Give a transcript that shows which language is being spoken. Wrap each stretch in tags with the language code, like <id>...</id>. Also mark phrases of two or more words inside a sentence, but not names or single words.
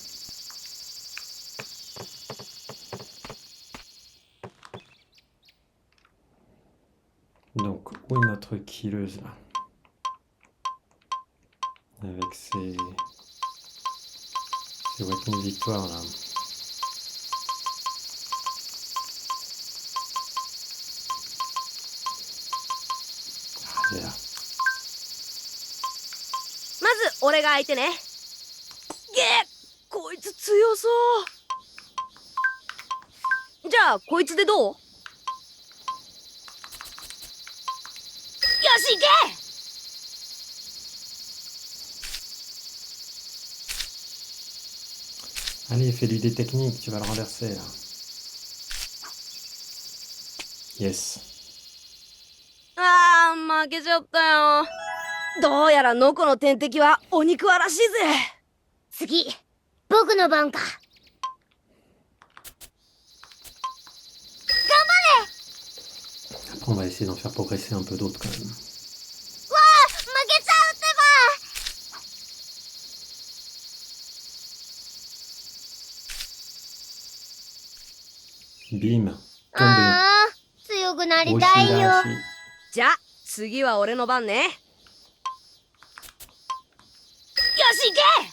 <fr>Donc, où est notre killeuse là? Avec ses weapons de victoire là. Ah, elle est là.</fr> <ja>まず俺が相手ね。げえ、こいつ強そう。じゃあこいつでどう？よし行け。</ja> <fr>Allez, fais-lui des techniques, tu vas le renverser là. Yes.</fr> <ja>あー、負けちゃったよ。どうやらノコの天敵はお肉わらしいぜ。次、僕の番か。</ja> <fr>Après, on va essayer d'en faire progresser un peu d'autres quand même.</fr> <ja>わあ、負けちゃうってば。</ja> <fr>Bim, あ tombé.</fr> <ja>あ、強くなりたいよ。 Oshirashi. じゃあ次は俺の番ね。よし行け。</ja>